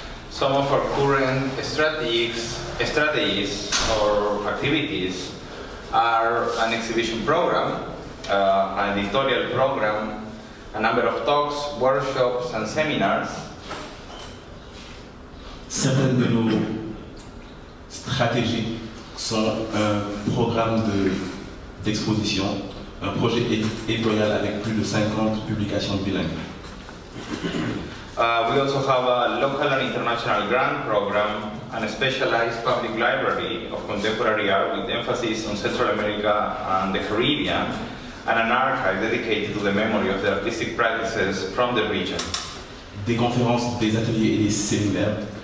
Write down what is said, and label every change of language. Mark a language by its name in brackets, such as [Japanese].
[English] Some of our current strategies or activities are an exhibition program, an editorial program, a number of talks, workshops and seminars. [French] Certaines de nos stratégies sont un programme d'exposition, un projet éditorial avec plus de 50 publications bilingues. [English] We also have a local and international grant program and a specialized public library of contemporary art with emphasis on Central America and the Caribbean, and an archive dedicated to the memory of the artistic practices from the region. [French] Des conférences, des ateliers et des séminaires.